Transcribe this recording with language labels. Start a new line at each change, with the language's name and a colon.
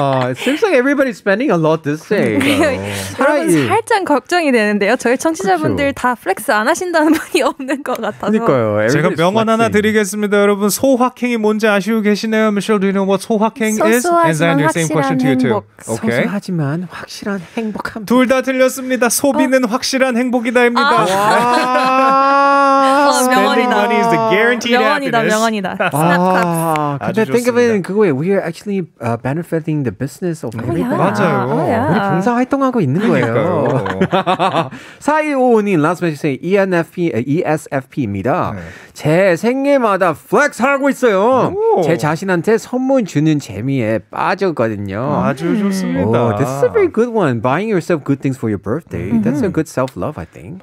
English: It seems like everybody's spending a lot this day.
Korean: 여러분 살짝 걱정이 되는데요. 저희 청취자분들 다 플렉스 안 하신다는 분이 없는 것 같아서. 그러니까요. 제가 명언 하나 드리겠습니다. 여러분 소확행이 뭔지 아시고 계시나요?
English: Michelle, do you know what 소확행 is? And then your same question to you too. Okay.
Korean: 소소하지만 확실한 행복함. 둘 다 틀렸습니다. 소비는 확실한 행복이다입니다.
English: Spending money is the guaranteed happiness.
Korean: 명언이다. 스냅 근데
English: think of it
Korean: 그거예요.
English: We are actually benefiting the business of everybody.
Korean: 맞아요. 우리 봉사 활동하고 있는 거예요.
English: 4255님 last message say ESFP입니다.
Korean: 제 생일마다 플렉스 하고 있어요. 제 자신한테 선물 주는 재미에 빠졌거든요. 아주 좋습니다.
English: This is a very good one. Buying yourself good things for your birthday. That's a good self-love, I think.